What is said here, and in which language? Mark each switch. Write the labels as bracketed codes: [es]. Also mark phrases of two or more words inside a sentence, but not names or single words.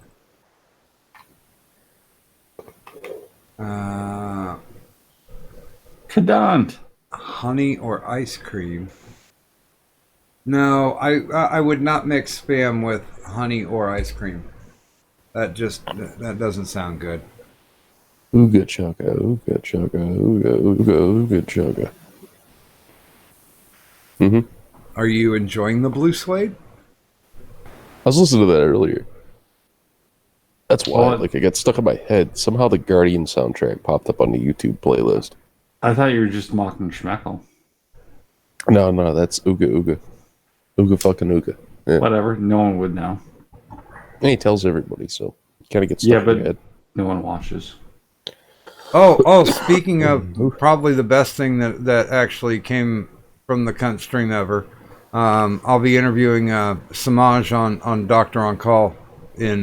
[en] Cadant. Honey or ice cream? No, I would not mix Spam with honey or ice cream. That doesn't sound good. Ooga chugga, ooga chugga, ooga ooga ooga chugga. Are you enjoying the blue suede? I was listening to that earlier. That's why, Well, like, it got stuck in my head. Somehow the Guardian soundtrack popped up on the YouTube playlist. I thought you were just mocking Schmeckle. No, that's ooga ooga. Ooga fucking ooga. Yeah. Whatever. No one would know. And he tells everybody, so you kind of get stuck Yeah, in your but head. no one watches. Oh, speaking of probably the best thing that actually came from the cunt stream ever, I'll be interviewing Samaj on Doctor on Call in